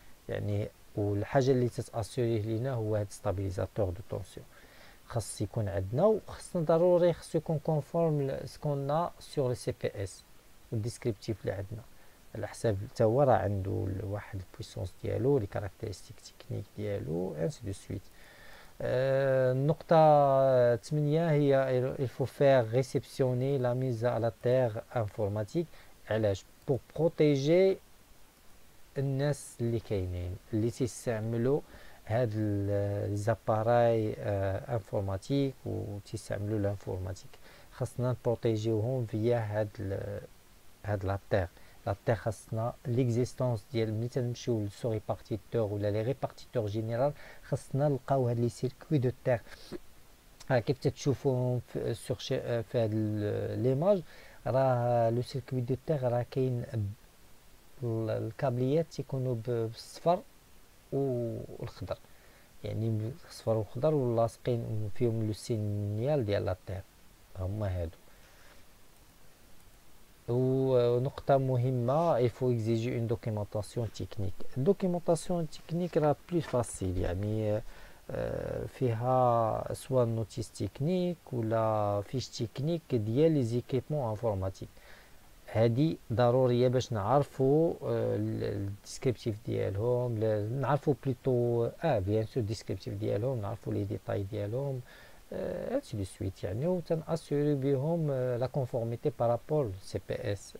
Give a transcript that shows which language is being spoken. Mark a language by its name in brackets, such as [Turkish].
[Arabic] يعني والحاجه اللي تتاسيوريه لينا هو هاد ستابيليزاتور دو طونسيون خاص يكون عندنا، وخاصنا ضروري خاص يكون كونفورم سكون سور لي سي بي اس والديسكريبتيف اللي عندنا، على حساب حتى هو راه عنده واحد البويسونس ديالو، لي كاركتيرستيك تكنيك ديالو انسي دو سويت. النقطة 8 هي [French] il faut faire réceptionner la mise à la terre informatique. [Arabic] علاش؟ [French] pour protéger [Arabic] الناس اللي كاينين اللي تيستعملوا هاد ليزاباراي انفورماتيك وتيستعملوا الانفورماتيك، خاصنا نبروتيجيوهم فيا هاد لا تيغ خاصنا ليكزيستونس ديال ملي تنمشيو للسو ريبارتيتور ولا لي ريبارتيتور جينيرال خاصنا نلقاو هاد لي سيركوي دو تيغ. كيف تتشوفوهم في هاد ليماج، راه لو سيركوي دو تيغ راه كاين الكابليات تيكونوا بالصفر والخضر، يعني الصفر والخضر ولاصقين فيهم لو سينيال ديال لا تيغ، هما هادو. ونقطة مهمة [French] il faut exiger une documentation technique. [Arabic] الدوكيومونطاسيون تكنيك راه بلو فاسيل، يعني فيها سوا نوتيس تكنيك ولا فيش تكنيك ديال لي زيكيبمون انفورماتيك. هادي ضروريه باش نعرفوا الديسكريبتيف ديالهم، نعرفوا بليتو بيان سور الديسكريبتيف ديالهم، نعرفوا لي ديتاي ديالهم هادشي دو سويت يعني، وتناسيوري بهم لا كونفورميتي بارابور سي بي اس.